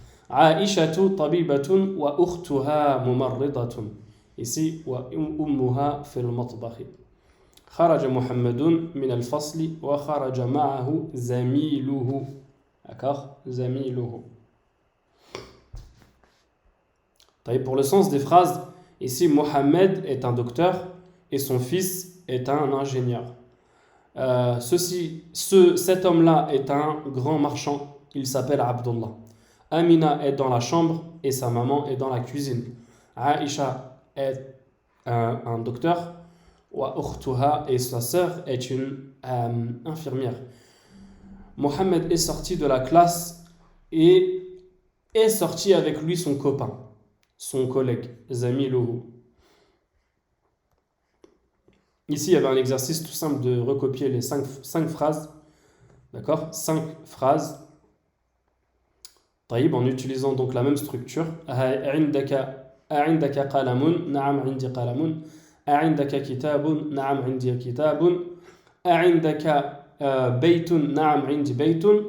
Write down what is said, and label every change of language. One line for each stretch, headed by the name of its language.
Arabic: عائشة طبيبة وأختها ممرضة,
French: ici
Arabic: وأمها في المطبخ. خرج محمد من الفصل وخرج معه زميله,
French: d'accord,
Arabic: زميله.
French: Pour le sens des phrases, ici Mohammed est un docteur et son fils est un ingénieur. Cet homme-là est un grand marchand, il s'appelle Abdullah. Amina est dans la chambre et sa maman est dans la cuisine. Aïcha est un docteur,
Arabic: wa ukhtuha,
French: et sa sœur est une infirmière. Mohammed est sorti de la classe et est sorti avec lui son copain, son collègue, Zamiluhu. Ici, il y avait un exercice tout simple de recopier les 5 phrases. D'accord, 5 phrases.
Arabic: طيب,
French: en utilisant donc la même structure.
Arabic: أعندك قلم؟ نعم عندي قلم. أعندك كتاب؟ نعم عندي كتاب. أعندك بيت؟ نعم عندي بيت.